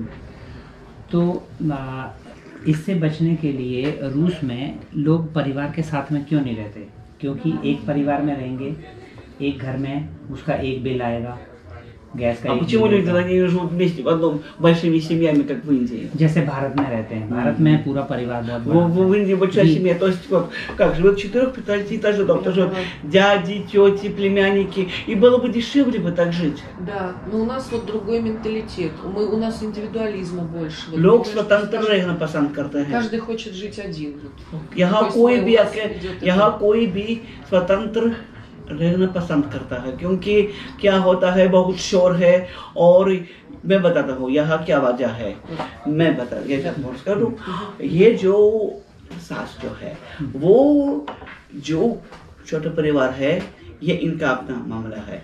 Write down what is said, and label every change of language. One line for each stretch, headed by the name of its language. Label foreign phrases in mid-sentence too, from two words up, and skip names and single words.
Hindi: तो इससे बचने के लिए रूस में लोग परिवार के साथ में क्यों नहीं रहते? क्योंकि एक परिवार में रहेंगे, एक घर में उसका एक बिल आएगा, गैस का.
Russian: почему люди тогда не живут вместе в одном большими семьями, как в Индии?
Hindi: जैसे भारत में रहते हैं, भारत में पूरा परिवार बहुत बड़ा.
Russian: В Индии большая семья, то есть вот как живет 4-5 там тоже дяди, тети, племянники, и было бы дешевле бы так жить. Да, но у нас вот другой менталитет, у нас индивидуализма больше.
Hindi: लोग स्वतंत्र रहना पसंद करते हैं.
Russian: Каждый хочет жить один.
Hindi: यहाँ कोई भी स्वतंत्र रहना पसंद करता है, क्योंकि क्या होता है, बहुत शोर है. और मैं बताता हूँ यहाँ क्या वजह है, मैं बता दूँ. ये जो सास जो है, वो जो छोटा परिवार है, ये इनका अपना मामला है.